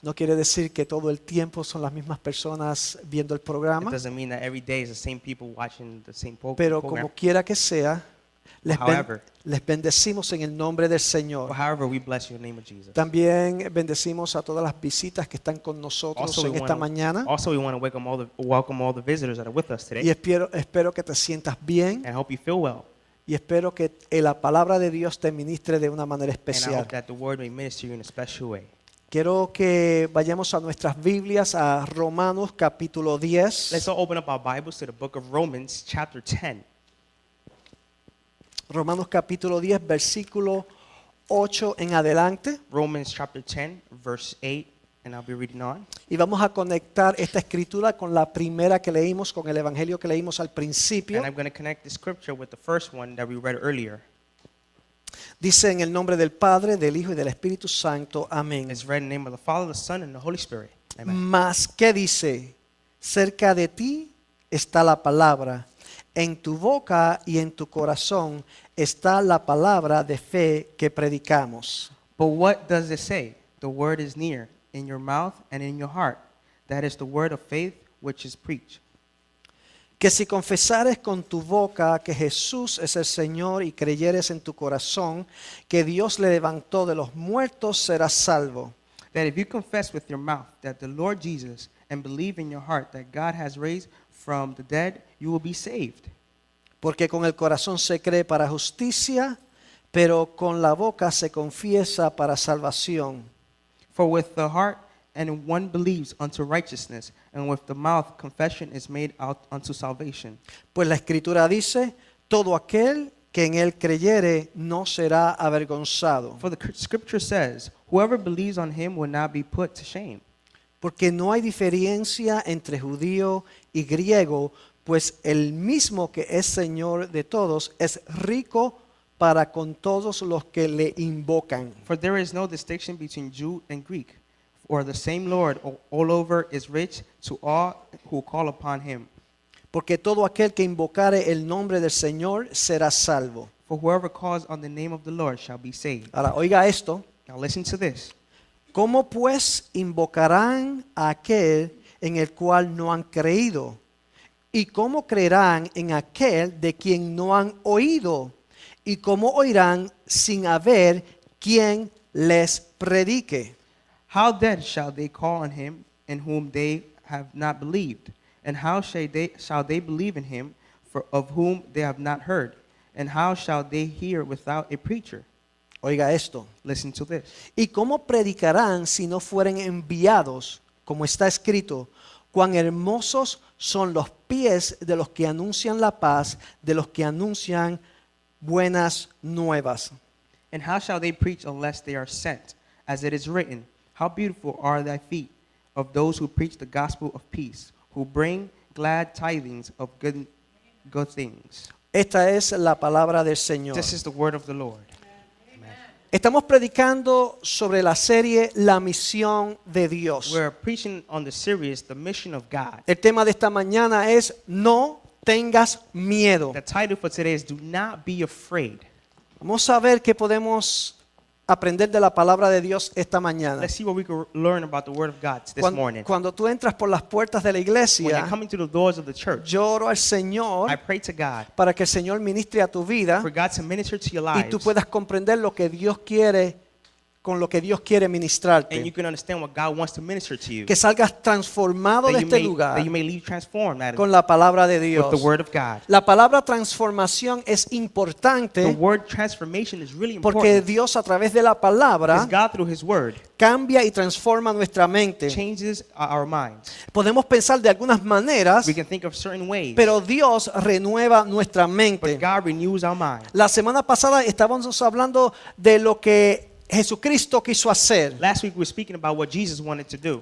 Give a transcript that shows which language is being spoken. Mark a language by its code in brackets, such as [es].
[es] No quiere decir que todo el tiempo son las mismas personas viendo el [en] It [es] programa, [en] doesn't mean that every day is the same people watching the same [es] pero [en] program. [es] como quiera que sea, [en] However. [es] les bendecimos en el nombre del Señor. [en] But however, we bless you in the name of Jesus. [es] También bendecimos a todas las visitas que están con nosotros en esta mañana [en] we want to welcome all the visitors that are with us today. [es] y espero que te sientas bien [en] And I hope you feel well. [es] y espero que la palabra de Dios te ministre de una manera [en] And I [es] especial. [en] hope that the word may minister you in a special way. [es] Quiero que vayamos a nuestras Biblias a Romanos capítulo 10. [en] Let's all open up our Bibles to the book of Romans, chapter 10. [es] Romanos capítulo 10, versículo 8 en adelante. [en] Romans chapter 10, verse 8, and I'll be reading on. [es] Y vamos a conectar esta escritura con la primera que leímos, con el evangelio que leímos al principio. [en] And I'm going to connect the scripture with the first one that we read earlier. [es] Dice en el nombre del Padre, del Hijo y del Espíritu Santo. Amén. [en] It's read in the name of the Father, the Son, and the Holy Spirit. Amen. [es] Mas, ¿qué dice? Cerca de ti está la palabra. En tu boca y en tu corazón está la palabra de fe que predicamos. [en] But what does it say? The word is near, in your mouth and in your heart. That is the word of faith which is preached. [es] Que si confesares con tu boca que Jesús es el Señor y creyeres en tu corazón que Dios le levantó de los muertos, serás salvo. [en] That if you confess with your mouth that the Lord Jesus and believe in your heart that God has raised from the dead, you will be saved. [es] Porque con el corazón se cree para justicia, pero con la boca se confiesa para salvación. [en] For with the heart and one believes unto righteousness, and with the mouth confession is made out unto salvation. [es] Pues la Escritura dice, todo aquel que en él creyere no será avergonzado. [en] For the scripture says, whoever believes on him will not be put to shame. [es] Porque no hay diferencia entre judío y griego, pues el mismo que es Señor de todos es rico para con todos los que le invocan. [en] For there is no distinction between Jew and Greek, for the same Lord all over is rich to all who call upon him. [es] Porque todo aquel que invocare el nombre del Señor será salvo. [en] For whoever calls on the name of the Lord shall be saved. [es] Ahora, oiga esto. [en] Now listen to this. [es] ¿Cómo pues invocarán a aquel en el cual no han creído? ¿Y cómo creerán en aquel de quien no han oído? ¿Y cómo oirán sin haber quien les predique? [en] How then shall they call on him in whom they have not believed? And how shall they believe in him of whom they have not heard? And how shall they hear without a preacher? [es] Oiga esto. [en] Listen to this. [es] ¿Y cómo predicarán si no fueren enviados? Como está escrito, cuán hermosos son los pies de los que anuncian la paz, de los que anuncian buenas nuevas. [en] And how shall they preach unless they are sent? As it is written, how beautiful are thy feet of those who preach the gospel of peace, who bring glad tidings of good things. [es] Esta es la palabra del Señor. [en] This is the word of the Lord. [es] Estamos predicando sobre la serie La misión de Dios. [en] We're preaching on the series, The Mission of God. [es] El tema de esta mañana es No tengas miedo. [en] The title for today is Do Not Be Afraid. [es] Vamos a ver qué podemos aprender de la palabra de Dios esta mañana. [en] Let's see what we can learn about the word of God this morning. [es] Cuando tú entras por las puertas de la [en] When you're [es] iglesia, [en] coming to the doors of the church, [es] yo oro al Señor [en] I pray to God [es] para que el Señor ministre a tu vida [en] for God to minister to your [es] y tú [en] lives, [es] puedas comprender lo que Dios quiere, con lo que Dios quiere [en] and you [es] ministrarte. [en] can understand what God wants to minister to you. [es] Que salgas transformado de este [en] That [es] lugar [en] you may leave transformed [es] con la palabra de [en] with [es] Dios. [en] the word of God. [es] La palabra transformación es [en] The [es] importante [en] word transformation is really [es] porque [en] important [es] Dios a través de la palabra [en] because God through His word [es] cambia y transforma nuestra mente. [en] changes our minds. [es] Podemos pensar de algunas maneras, [en] We can think of certain ways, [es] pero Dios renueva nuestra [en] but [es] mente. [en] God renews our mind. [es] La semana pasada estábamos hablando de lo que Jesucristo quiso hacer. [en] Last week we were speaking about what Jesus wanted to do.